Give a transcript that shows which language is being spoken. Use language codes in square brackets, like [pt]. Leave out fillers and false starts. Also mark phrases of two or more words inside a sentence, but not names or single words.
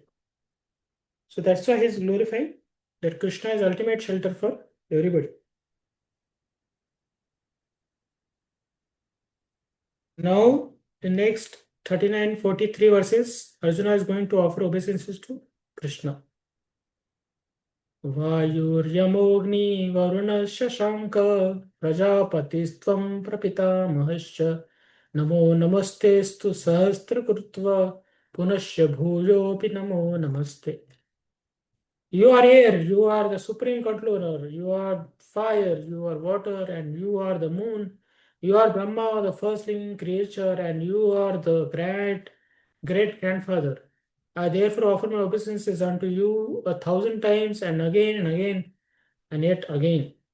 [en] So that's why he is glorifying that Krishna is ultimate shelter for everybody. Now, the next 39-43 verses, Arjuna is going to offer obeisances to Krishna. [sa] Vayuryamogni varuna shashanka prajapatistvam prapitamahasya namo namastestu sahastra krutva punasya bhuyopi namo namaste. [en] You are air, you are the supreme controller, you are fire, you are water, and you are the moon. You are Brahma, the first living creature, and you are the great grandfather. I therefore offer my obeisances unto you 1,000 times and again, and yet again.